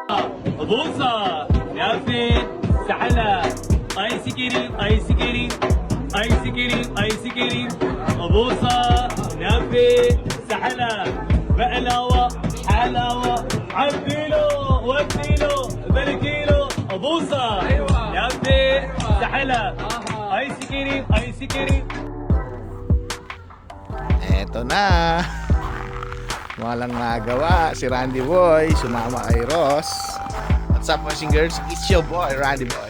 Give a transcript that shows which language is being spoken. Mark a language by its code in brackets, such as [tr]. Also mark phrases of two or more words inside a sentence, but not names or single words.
[ar] بوصة يافين سحلة ايس كريم ايس كريم ايس كريم ايس كريم بوصة يافين سحلة بقلاوة حلاوة عبديلو وديلو بلكيلو بوصة يافين سحلة ايس كريم ايس كريم. [tl] Eto na. Walang magawa. Si Randy Boy sumama kay Ross. [en] What's up, boys and girls? It's your boy, Randy Boy.